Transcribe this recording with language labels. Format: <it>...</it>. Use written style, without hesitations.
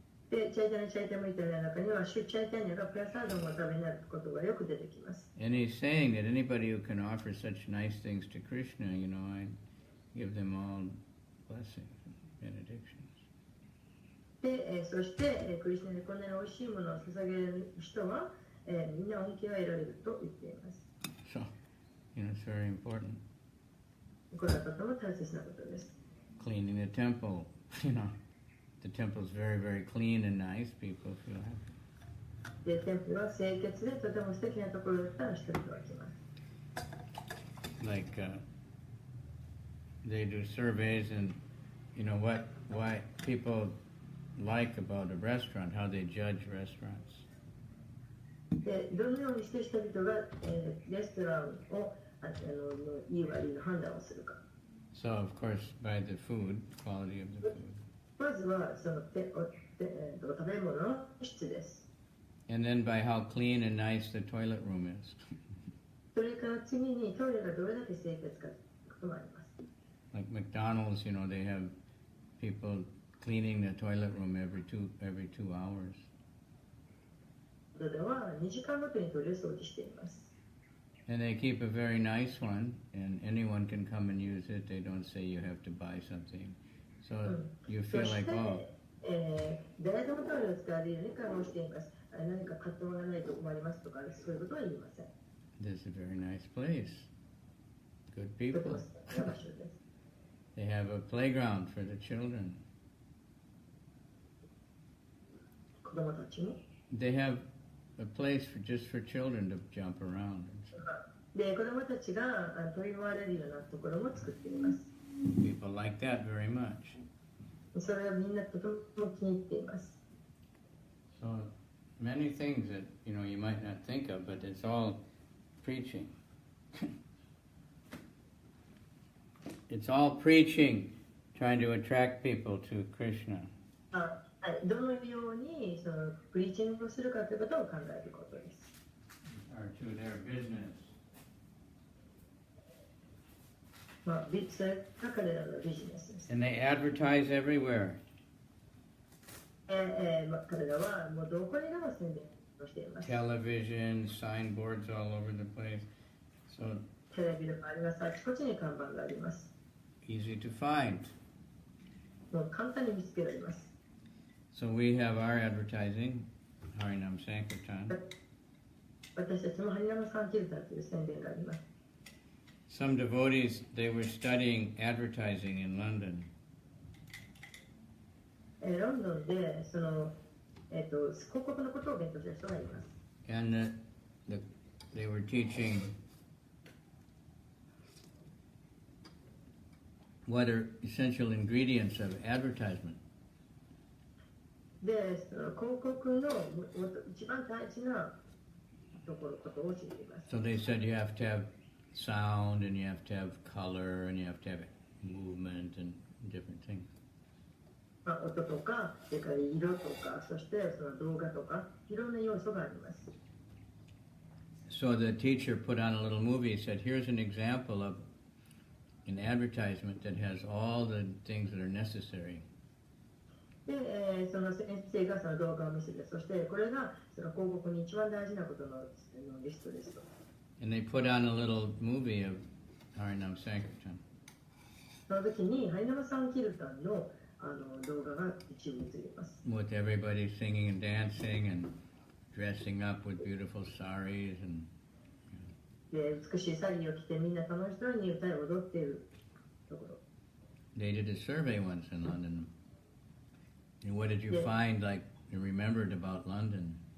<ja>で、チャイタニャミタの中には、シュチャイタニャがプラサーダムを食べになることがよく出てきます。</ja> <en>And he's saying that anybody who can offer such nice things to Krishna, you know, I give them all blessings and benedictions.</en> <ja>で、そして、クリシュナにこんなに美味しいものを捧げる人は、みんな恩恵を得られると言っています。</ja> <en>So, you know, it's very important.</en> <ja>これはとても大切なことです。</ja> <en>Cleaning the temple, you know, the temple is very, very clean and nice. People feel happy.</en> <ja>で、テンプルは清潔でとても素敵なところだったら人々は来ます。</ja> <en>Like they do surveys, and you know why people like about a restaurant, how they judge restaurants.</en> <ja>で、どのようにして人々が、レストランをいい悪いの判断をするか。</ja> <en>So of course by the food, quality of the food.</en> <ja>まずはその食べ物の質です。</ja> <en>And then by how clean and nice the toilet room is.</en> <ja>それから次にトイレがどれだけ清潔かということもあります。</ja> <en>Like McDonald's, you know, they have people cleaning the toilet room every 2 hours.</en> <ja>では2時間ごとにトイレ掃除しています。</ja> <en>And they keep a very nice one, and anyone can come and use it. They don't say you have to buy something. So you feel like, oh.</en> <ja>誰でもトイレを使われるように開放しています。何か買ってもらわないと困りますとか、そういうことは言いません。</ja> <en>This is a very nice place. Good people. They have a playground for the children.</en> <ja>子供たちに</ja> <en>They have a place just for children to jump around.</en> <ja>で、子供たちが飛び回れるようなところも作っています。</ja> <en>People like that very much.</en> <ja>それはみんなとても気に入っています。</ja> <en>So many things that you might not think of, but it's all preaching. It's all preaching, trying to attract people to Krishna.</en> <ja>どのようにそのプリーチングをするかということを考えることです。</ja> <en>Or to their business.</en> <ja>それが彼らのビジネスです。</ja> <en>And they advertise everywhere.</en> <ja>彼らはもうどこにでも宣伝をしています。</ja> <en>Television, signboards all over the place. So</en> <ja>テレビがあります。あちこちに看板があります。</ja> <en>easy to find.</en> <ja>もう簡単に見つけられます。</ja> <en>So we have our advertising, Harinam Sankirtan.</en> <ja>私たちもハリナムサンキルタンという宣伝があります。</ja> <en>Some devotees, they were studying advertising in London.</en> <ja>ロンドンでその、広告のことを勉強した人がいます。</ja> <en>And they were teaching what are essential ingredients of advertisement.</en> <ja>で、その広告の一番大事なことを教えています。</ja> <en>So they said you have to have sound, and you have to have color, and you have to have movement and different things.</en> <ja>音とか、それから色とか、そしてその動画とか、いろんな要素があります。</ja> <en>So the teacher put on a little movie. He said, here's an example of an advertisement that has all the things that are necessary.</en> <ja>で、その先生がその動画を見せて、そしてこれがその広告に一番大事なことのリストですと。</ja> <en>And they put on a little movie of Harinam Sankirtan.</en> <ja>その時にハリナムサンキルタンの動画が一部映ります。</ja> <en>With everybody singing and dancing and dressing up with beautiful saris and.</en> <ja>で、美しいサリーを着てみんな楽しそうに歌い踊っているところ。</ja> <en>They did a survey once in London. And what did you find, like, you remembered about London?</en>